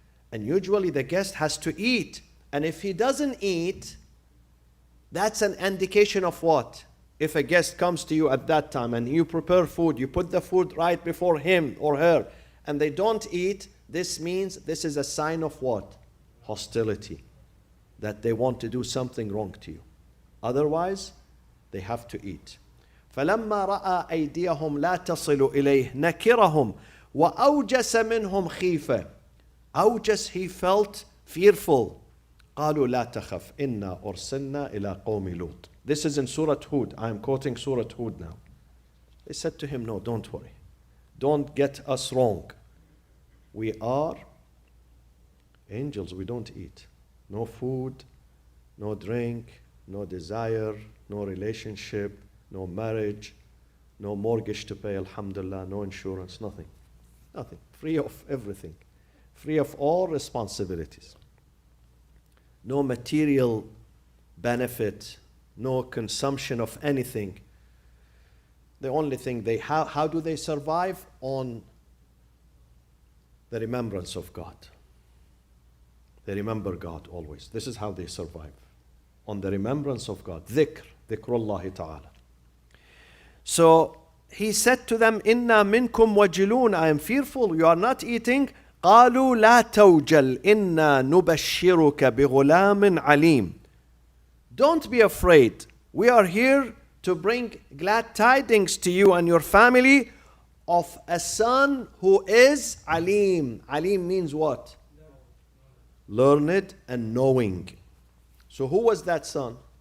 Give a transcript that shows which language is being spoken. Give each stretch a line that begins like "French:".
English: And usually the guest has to eat. And if he doesn't eat, that's an indication of what? If a guest comes to you at that time and you prepare food, you put the food right before him or her, and they don't eat, this means this is a sign of what? Hostility. That they want to do something wrong to you. Otherwise, they have to eat.
Arabic: فَلَمَّا رَأَى أَيْدِيَهُمْ لَا تَصِلُ إِلَيْهِ نَكِرَهُمْ وأوجس منهم خيفة.
English: أوجس, he felt fearful.
Arabic: قالوا لا تخف إنا أرسلنا إلى قوم لوط.
English: This is in Surah Hud. I am quoting Surah Hud now. They said to him, no, don't worry. Don't get us wrong. We are angels, we don't eat. No food, no drink, no desire, no relationship, no marriage, no mortgage to pay, alhamdulillah, no insurance, nothing. Nothing. Free of everything. Free of all responsibilities. No material benefit, no consumption of anything. The only thing they have, how do they survive? On the remembrance of God. They remember God always. This is how they survive. On the remembrance of God. Dhikr. Dhikrullahi ta'ala. So he said to them,
Arabic: Inna minkum wajilun.
English: I am fearful. You are not eating.
Arabic: قالوا لا توجل إنا نبشرك بغلام عليم.
English: Don't be afraid. We are here to bring glad tidings to you and your family of a son who is alim. Alim means what? Learned and knowing. So who was that son?